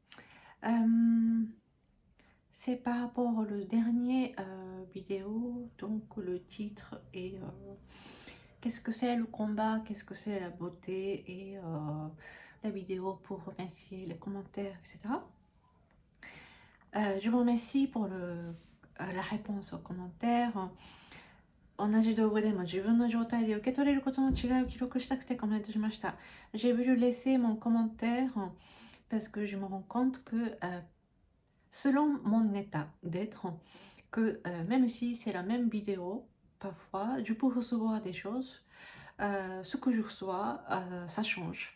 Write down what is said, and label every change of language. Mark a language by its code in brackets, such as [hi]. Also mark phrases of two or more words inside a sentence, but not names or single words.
[fr] C'est par rapport au dernier vidéo, donc le titre est qu'est-ce que c'est le combat, qu'est-ce que c'est la beauté et la vidéo pour remercier les commentaires, etc. Je vous remercie pour la réponse aux commentaires. [ja] 同じ道具でも自分の状態で受け取れることの違いを記録したくてコメントしました。 [fr] J'ai voulu laisser mon commentaire parce que je me rends compte que selon mon état d'être, que même si c'est la même vidéo, parfois je peux recevoir des choses, ce que je reçois, ça change.